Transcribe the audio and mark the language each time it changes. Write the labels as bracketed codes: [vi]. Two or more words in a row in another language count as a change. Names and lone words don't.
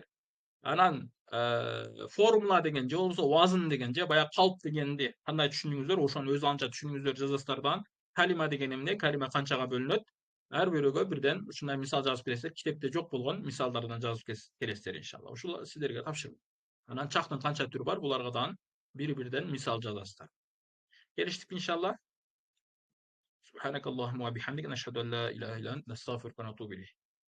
[ky] Анан формула деген же болбосо вазн деген же баягы калп дегенди кандай түшүндүңүздөр, ошону өз алдынча түшүнүңүздөр жазасыздар дагы. Калима деген эмне? Калима канчага бөлүнөт? Ар бирөөгө бирден ушундай мисал жазып бересиздер. Китепте жок болгон мисалдардан жазып бересиздер иншалла. Ушул сиздерге тапшырма. Анан чактын канча түрү бар? Буларга дагы бири-бирден мисал жазасыздар. Келиштикпи иншалла? [ar] سبحانك اللهم وبحمدك، نشهد أن لا إله إلا أنت، نستغفرك ونتوب إليك.